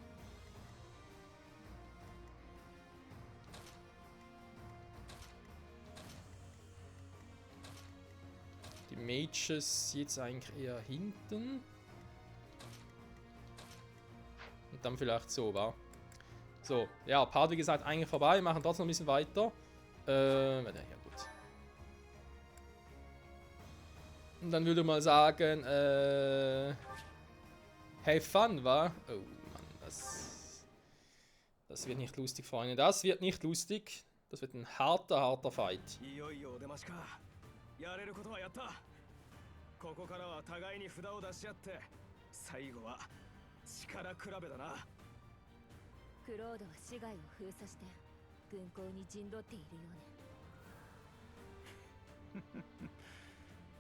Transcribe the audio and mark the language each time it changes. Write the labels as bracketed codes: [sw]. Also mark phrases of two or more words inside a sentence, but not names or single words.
[de] Die Mages jetzt eigentlich eher hinten. Und dann vielleicht so, wa? So, ja, Part wie gesagt eigentlich vorbei, machen trotzdem noch ein bisschen weiter. Ja gut. Und dann würde ich mal sagen, [en] have fun, [de] wa? Oh Mann, das wird nicht lustig, Freunde. Das wird nicht lustig. Das wird ein harter Fight. [ja] やれることはやった。ここからは互いに札を出し合って最後は力比べだな。クロードは市街を封鎖して軍港に陣取っているようね。